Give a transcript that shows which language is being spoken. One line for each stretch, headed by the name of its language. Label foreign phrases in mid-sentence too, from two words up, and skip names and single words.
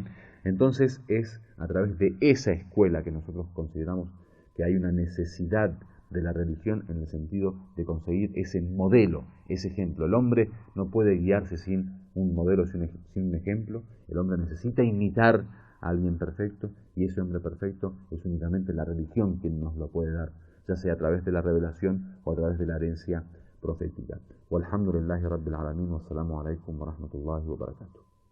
Spanish: Entonces es a través de esa escuela que nosotros consideramos que hay una necesidad de la religión en el sentido de conseguir ese modelo, ese ejemplo. El hombre no puede guiarse sin un modelo, sin un ejemplo. El hombre necesita imitar a alguien perfecto, y ese hombre perfecto es únicamente la religión quien nos lo puede dar, ya sea a través de la revelación o a través de la herencia profética.
Arabic: والحمد لله رب العالمين، والسلام عليكم ورحمة الله وبركاته.